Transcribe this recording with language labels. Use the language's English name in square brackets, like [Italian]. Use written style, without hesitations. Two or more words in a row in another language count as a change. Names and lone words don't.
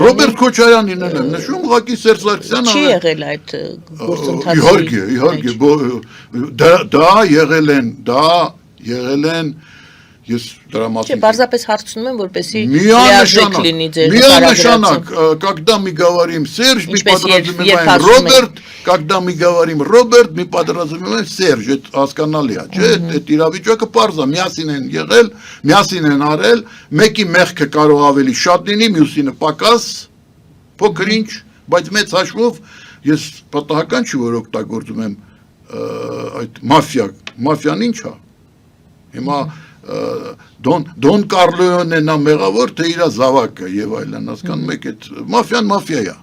[Armenian] Ռոբերտ Քոչարյանին եմ նշում, ուղղակի Սերժ Սարգսյանը Չի եղել այդ գործընթացի։ Իհարկե, դա եղել են, ես դրա Չէ, մասին պարզապես հարցնում եմ, որպեսզի լիարժեք լինի ձեր Միանշանակ, [Russian] когда мы говорим Серж, мы подразумеваем Роберт, когда мы говорим Роберт, мы подразумеваем Серж, это [Armenian] հասկանալի է, չէ՞, այդ իրավիճակը պարզ է, միասին են եղել, միասին են արել, մեկի մեղքը կարող ավելի շատ լինի, մյուսինը պակաս, փոքր ինչ, բայց մեծ հաշվով ես պատահական չի, որ օգտագործում եմ այդ մաֆիան ինչ է։ Հիմա Դոն Կարլոյոնն է մեղավոր, թե իր զավակը եւ այլն, հասկանում եք, այդ մաֆիա է։